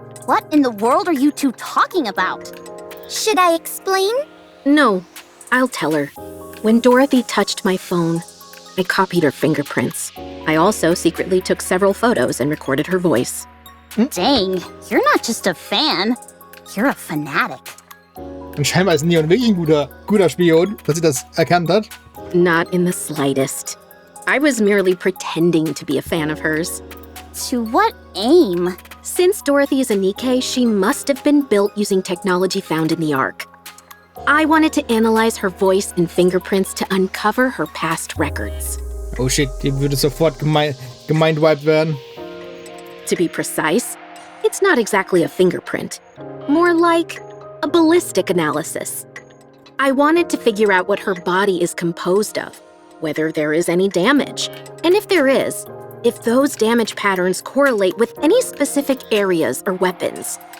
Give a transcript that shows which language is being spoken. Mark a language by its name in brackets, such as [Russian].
[English] What in the world are you two talking about? Should I explain? No, I'll tell her. When Dorothy touched my phone, I copied her fingerprints. I also secretly took several photos and recorded her voice. Dang, you're not just a fan. You're a fanatic. [German] Und scheinbar ist Neon wirklich ein guter Spion, dass sie das erkannt hat. [English] Not in the slightest. I was merely pretending to be a fan of hers. To what aim? Since Dorothy is a Nikke, she must have been built using technology found in the Ark. I wanted to analyze her voice and fingerprints to uncover her past records. Oh shit, [German] die würde sofort gemeinwiped werden. [English] To be precise, it's not exactly a fingerprint. More like a ballistic analysis. I wanted to figure out what her body is composed of, whether there is any damage, and if there is, if those damage patterns correlate with any specific areas or weapons.